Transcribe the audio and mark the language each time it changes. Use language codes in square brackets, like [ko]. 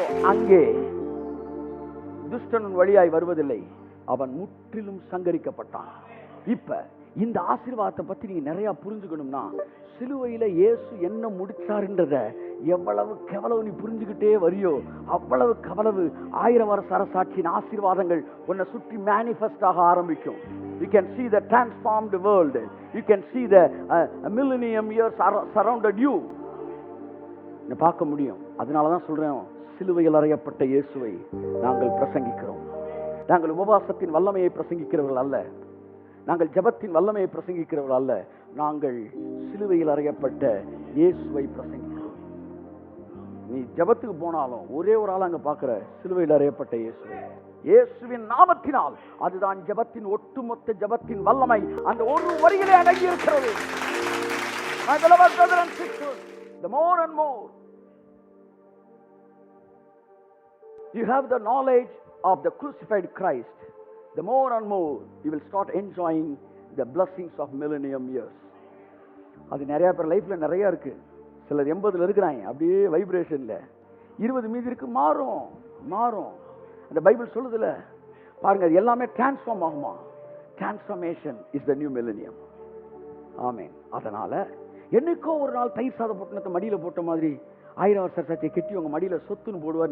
[ta] அங்கே துஷ்டன் வழியாய் வருவதில்லை, அவன் முற்றிலும் சங்கரிக்கப்பட்டான். இப்ப இந்த ஆசீர்வாதத்தை பத்தி நீங்க நிறைய புரிஞ்சுக்கணும்னா, சிலுவையில இயேசு என்ன முடிச்சாருன்றத எவ்வளவு நீ புரிஞ்சுக்கிட்டே வரியோ அவ்வளவு 1000 வருஷ அரசாட்சியின் ஆசீர்வாதங்கள் உன்னை சுற்றி மேனிஃபெஸ்ட் ஆக ஆரம்பிக்கும். [en] You can see the transformed world. You can see the millennium years surrounded you. [ta] நீ பார்க்க முடியும். அதனால தான் சொல்றேன், சிலுவையில் அறையப்பட்ட இயேசுவை நாங்கள் பிரசங்கிக்கிறோம். நாங்கள் உபவாசத்தின் வல்லமையை பிரசங்கிக்கிறவர்கள் அல்ல, நாங்கள் ஜெபத்தின் வல்லமையை பிரசங்கிக்கிறவர்கள் அல்ல, நாங்கள் சிலுவையில் அறையப்பட்ட இயேசுவை பிரசங்கிக்கிறோம். நீ ஜெபத்துக்கு போனாலும் ஒரே ஒரு ஆள் அங்க பார்க்கிற, சிலுவையில் அறையப்பட்ட இயேசுவை. இயேசுவின் நாமத்தினால், அதுதான் ஜெபத்தின் ஒட்டுமொத்த ஜெபத்தின் வல்லமை அந்த ஒரு வரியிலே அடங்கி இருக்கிறது. [en] My beloved brothers and sisters, the more and more you have the knowledge of the crucified Christ, the more and more you will start enjoying the blessings of millennium years. [ta] அது நிறைய பேர் லைஃப்ல நிறைய இருக்கு. சிலர் 80ல இருக்கிறாங்க, அப்படியே வைப்ரேஷன்ல. 20 மீதி இருக்கு, மாறும் மாறும். அந்த பைபிள் சொல்லுதுல பாருங்க, அது எல்லாமே டிரான்ஸ்ஃபார்ம் ஆகுமா. [en] Transformation is the new millennium. ஆமென். [ta] அதனால என்னைக்கோ ஒரு நாள் தயிர் சாத பொட்டணத்தை மடியில போட்ட மாதிரி 1000 வருஷ சர்ச்சை கெட்டி உங்க மடியில சொத்துன்னு போடுவார்.